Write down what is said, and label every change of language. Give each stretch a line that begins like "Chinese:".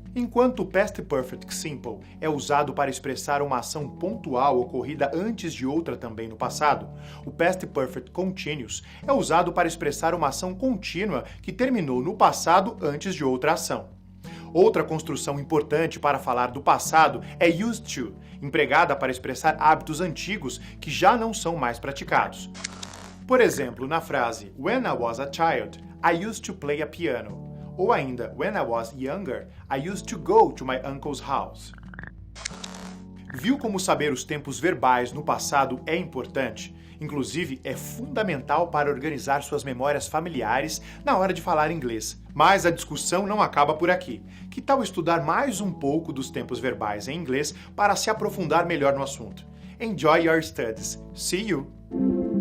Portuguese: Enquanto o Past Perfect Simple é usado para expressar uma ação pontual ocorrida antes de outra também no passado, o Past Perfect Continuous é usado para expressar uma ação contínua que terminou no passado antes de outra ação. Outra construção importante para falar do passado é used to, empregada para expressar hábitos antigos que já não são mais praticados. Por exemplo, na frase
English: When I was a child, I used to play a piano.
Portuguese: Ou ainda,
English: when I was younger, I used to go to my uncle's house.
Portuguese: Viu como saber os tempos verbais no passado é importante? Inclusive, é fundamental para organizar suas memórias familiares na hora de falar inglês. Mas a discussão não acaba por aqui. Que tal estudar mais um pouco dos tempos verbais em inglês para se aprofundar melhor no assunto?
English: Enjoy your studies. See you!